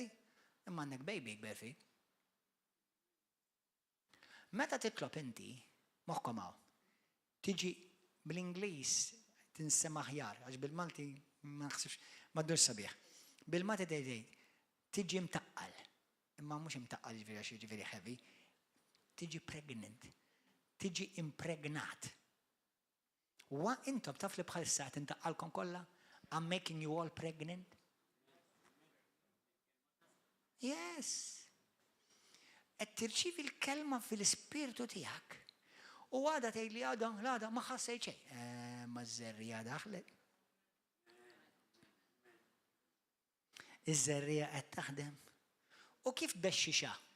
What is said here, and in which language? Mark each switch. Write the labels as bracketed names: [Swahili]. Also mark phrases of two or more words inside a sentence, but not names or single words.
[Maltese] Imma għandek baby kber fik. Meta titlob inti moħħkom hawn, tiġi bl-Ingliż tinsema aħjar, għax bil-Malti ma naħsibx ma ddurx sabiħ. Bil-Malti tgħid tiġi mtaqqal. Imma mhux imtaqqal ġifieri għax jiġifieri heavy. Tiġi pregnant. Tiġi impregnat. Wa intom taf li bħal sa'at intaqqalkom kollha? [English] I'm making you all pregnant. Yes. [Maltese] Qed tirċievi l-kelma fil-ispirtu tiegħek. U għada tgħid li għada ma ħassejt xejn. Ma ż-żerrija daħlet. Iż-żerrija qed taħdem. U kif bexxixa?